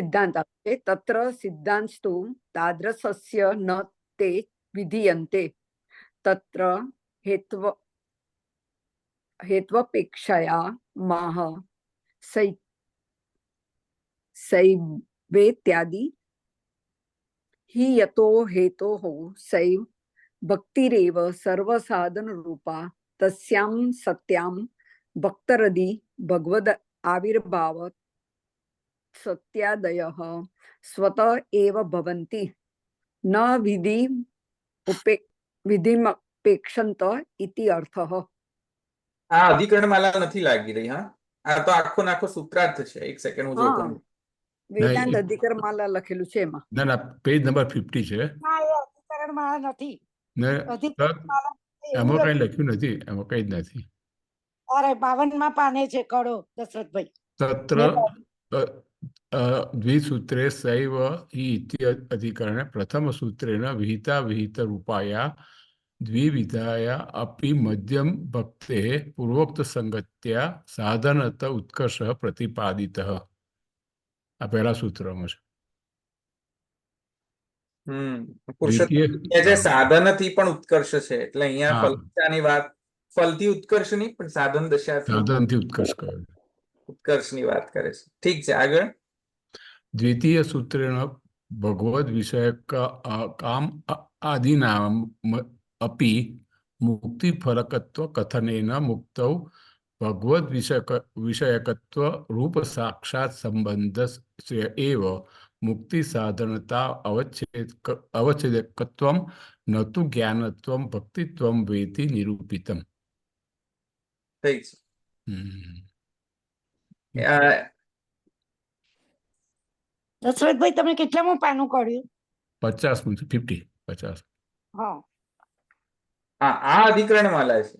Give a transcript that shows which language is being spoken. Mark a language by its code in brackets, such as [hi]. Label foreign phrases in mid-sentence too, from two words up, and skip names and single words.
[sa] સિદ્ધાંત આપે તત્ર સિદ્ધાંસ્તુ તાદ્રશસ્ય ન તે વિધીયન્તે તત્ર હેત્વ હેત્વપેક્ષયા માહ સૈવેત્યાદि हि यतो हेतोः सैव भक्तिरेव सर्वसाधन रूपा तस्यां सत्यां भक्तरदि भगवद आविर्भाव सत्यादयः स्वत एव भवन्ति न विधिमपेक्षन्त इति अर्थः। [gu] આ અધિકરણ માલા નથી લાગી રહી. હા, આ તો આખો નાખો સૂત્રાર્થ છે. એક સેકન્ડ હું જોતો હા રહું. વેદાંત એ- અધિકરણમાલા લખેલું છે એમાં. ના પેજ નંબર 50 છે ના એ અધિકરણ માં નથી. ને અધિકરણ માલા એવું એમાં કઈ લખ્યું. લખ્યું નથી, એમાં કઈ જ નથી. અરે 52 માં પાને છે કળો દશરથભાઈ. તત્ર મેં [sa] દ્વિસૂત્રે સૈવ हि इति अधिकरणे प्रथमसूत्रेण विहिता विहितरूपाया द्विविधाया अपि मध्यम भक्तेः पूर्वोक्तसंगत्या साधनत उत्कर्षः प्रतिपादितः। [gu] આ પહેલા સૂત્રમાં છે. પુરુષોત્તમ દ્વિતીય જે સાધનથી પણ ઉત્કર્ષ છે, એટલે અહીંયા હા ફલદશાની વાત, ફલથી ઉત્કર્ષ નહીં પણ સાધન દશાથી સાધનથી ઉત્કર્ષ કર્યો. ઉત્કર્ષની વાત કરે છે. ઠીક છે, આગળ. [sa] द्वितीय सूत्रेण भगवद विषयक काम आदिनाम अपि मुक्ति फलकत्व कथनेन मुक्तौ भगवद विषयकत्व रूप साक्षात संबंध एव मुक्ति साधनता अवच्छेदकत्वं न तु ज्ञानत्वं भक्तित्वं वेति निरूपितम्। [gu] ઠીક છે. દશરથભાઈ તમે કેટલામું પાનું કાઢ્યું? 50 50. હા હા, આ અધિકરણ માલા છે.